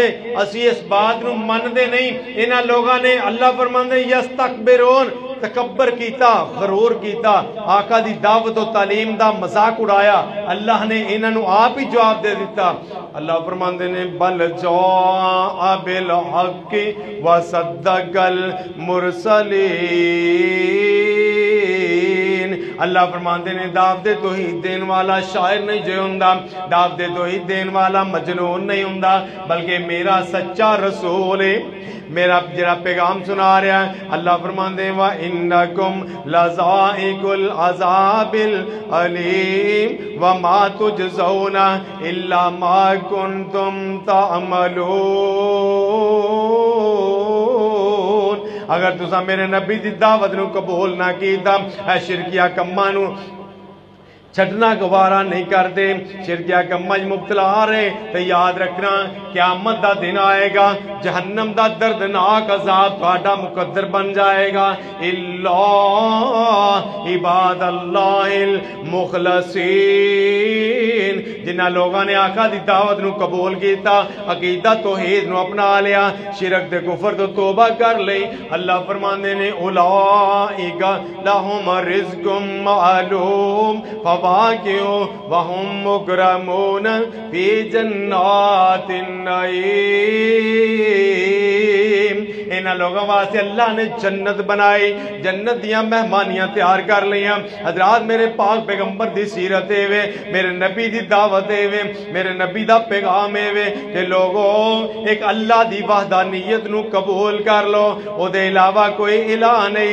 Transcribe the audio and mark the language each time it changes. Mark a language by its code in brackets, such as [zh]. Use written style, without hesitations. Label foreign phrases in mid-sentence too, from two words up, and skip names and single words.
[pa] اسی اس بات نوں مندے نہیں. انہاں لوگاں نے اللہ فرماندے یستکبرون تکبر کیتا، غرور کیتا، آقا دی دعوت اور تعلیم دا مذاق اڑایا. اللہ نے انہاں نوں آپ ہی جواب دے دتا. اللہ فرماندے نے [ar] بل جاء بالحق وصدق المرسلين. [pa] اللہ فرماندے نے دعوت توحید دین والا شاعر نہیں جو ہوندا، دعوت توحید دین والا مجنون نہیں ہوندا، بلکہ میرا سچا رسول ہے، میرا ذرا پیغام سنا رہا ہے. اللہ فرماندے [ar] وإنكم لذائقو العذاب الأليم وما تجزون إلا ما كنتم تعملون. [pa] اگر تسا میرے نبی دی دعوت نوں قبول نہ کیتا، اے شرکیہ کماں نوں چھڈنا گوارا نہیں کرتے، شرکیہ کماں چ مبتلا آ رہے، تو یاد رکھنا قیامت دا دن آئے گا، جہنم دا دردناک عذاب تہاڈا مقدر بن جائے گا. [ar] إلا عباد الله المخلصين. [pa] جنہاں لوگوں نے آقا دی دعوت نوں قبول کیتا، عقیدہ توحید نوں اپنا لیا، شرک دے کفر تو توبہ کر لئی، اللہ فرماندے نے [ar] أولئك لهم رزق معلوم فواكه وهم مكرمون في جنات النعيم. [pa] انہاں لوگوں واسطے اللہ نے جنت بنائی، جنت دیاں مہمانیاں تیار کر لیاں. حضرات میرے پاک پیغمبر دی سیرت ایوے، میرے نبی دی دعوت ایوے، میرے نبی دا پیغام ایوے کہ لوگوں ایک اللہ دی وحدانیت نوں قبول کر لو، اوہدے علاوہ کوئی الٰہ نہیں.